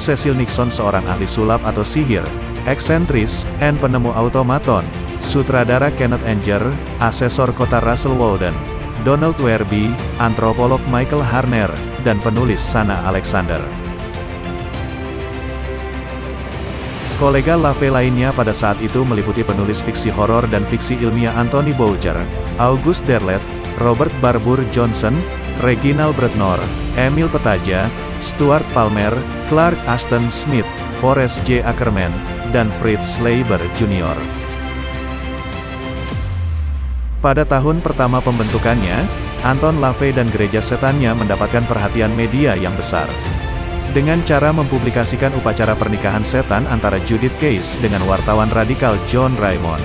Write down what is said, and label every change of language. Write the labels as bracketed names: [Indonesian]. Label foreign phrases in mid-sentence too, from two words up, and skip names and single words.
[Indonesian] Cecil Nixon, seorang ahli sulap atau sihir, eksentris, and penemu automaton, sutradara Kenneth Anger, asesor kota Russell Walden, Donald Werby, antropolog Michael Harner, dan penulis Sana Alexander. Kolega LaVey lainnya pada saat itu meliputi penulis fiksi horor dan fiksi ilmiah Anthony Boucher, August Derleth, Robert Barbour Johnson, Reginald Bretnor, Emil Petaja, Stuart Palmer, Clark Ashton Smith, Forrest J. Ackerman, dan Fritz Leiber Jr. Pada tahun pertama pembentukannya, Anton LaVey dan gereja setannya mendapatkan perhatian media yang besar. Dengan cara mempublikasikan upacara pernikahan setan antara Judith Case dengan wartawan radikal John Raymond.